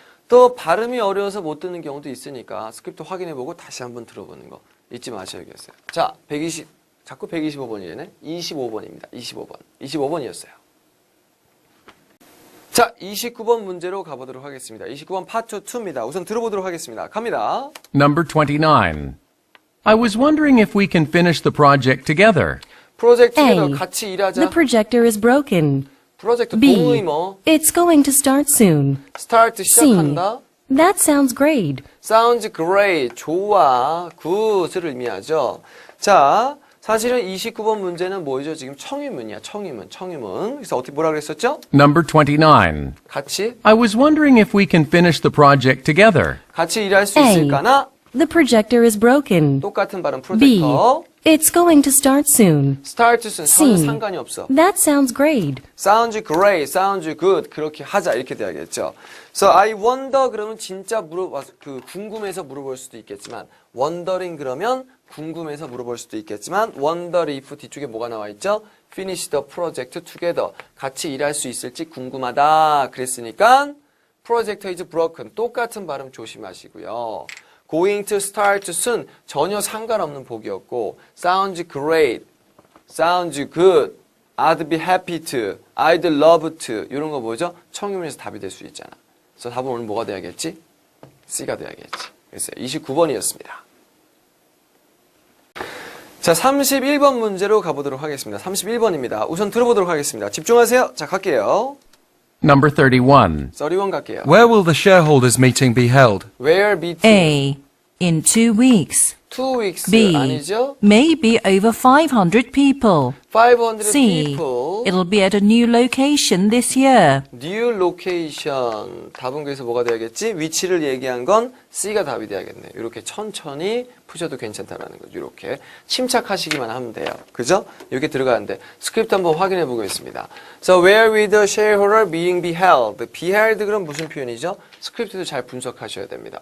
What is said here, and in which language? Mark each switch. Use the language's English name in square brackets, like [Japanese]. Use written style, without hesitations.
[Korean] 또 발음이 어려워서 못 듣는 경우도 있으니까 스크립트 확인해보고 다시 한번 들어보는 거 잊지 마셔야겠어요. 자, 120, 자꾸 125번이네. 25번입니다. 25번. 25번이었어요. 자, 29번 문제로 가보도록 하겠습니다. 29번 파트 2입니다. 우선 들어보도록 하겠습니다. 갑니다. [English] Number 29. I was wondering if we can finish the project together. [Korean] 프로젝트에서 [English] A. [Korean] 같이 [English] The [Korean] 일하자. [English] projector is broken. [Korean] 프로젝트 [English] B. [Korean] 동의어. [English] It's going to start soon. [Korean] 스타트 [English] C. [Korean] 시작한다. [English] That sounds great. Sounds great. [Korean] 좋아. good을 의미하죠. 자, 사실은 29번 문제는 뭐죠? 지금 청유문이야. 청유문. 그래서 어떻게 뭐라 그랬었죠? [English] Number 29. [Korean] 같이 [English] I was wondering if we can finish the project together. [Korean] 같이 일할 수 [English] A. [Korean] 있을까나? [English] The projector is broken. [Korean] 똑같은 발음 [English] B. [Korean] 프로젝터. [English] It's going to start soon. start to C. [Korean] 상관이 없어. [English] That sounds great. sounds great, sounds good [Korean] 그렇게 하자 이렇게 돼야겠죠. [English] So I wonder [Korean] 그러면 진짜 궁금해서 물어볼 수도 있겠지만 wondering 그러면 궁금해서 물어볼 수도 있겠지만 [English] wonder if [Korean] 뒤쪽에 뭐가 나와 있죠? [English] finish the project together [Korean] 같이 일할 수 있을지 궁금하다 그랬으니까 [English] project is broken [Korean] 똑같은 발음 조심하시고요. [English] going to start soon [Korean] 전혀 상관없는 복이었고 [English] sounds great, sounds good I'd be happy to, I'd love to [Korean] 이런 거 뭐죠? 청유문에서 답이 될 수 있잖아. 그래서 답은 오늘 뭐가 돼야겠지? C가 돼야겠지. 그래서 29번이었습니다. 자, 31번 문제로 가보도록 하겠습니다. 31번입니다. 우선 들어보도록 하겠습니다. 집중하세요. 자, 갈게요. [English] Number 31. [Korean] 31 갈게요. [English] Where will the shareholders meeting be held? Where meeting? A. In 2 weeks. 2 weeks B. [Korean] 아니죠? [English] Maybe over 500 people. 500 C. people. It'll be at a new location this year. New location. [Korean] 답은 그래서 뭐가 돼야겠지? 위치를 얘기한 건 C가 답이 돼야겠네. 이렇게 천천히 푸셔도 괜찮다라는 거죠. 이렇게 침착하시기만 하면 돼요. 그죠? 이렇게 들어가는데 스크립트 한번 확인해 보겠습니다. [English] So where will the shareholder meeting be held? be held [Korean] 그럼 무슨 표현이죠? 스크립트도 잘 분석하셔야 됩니다.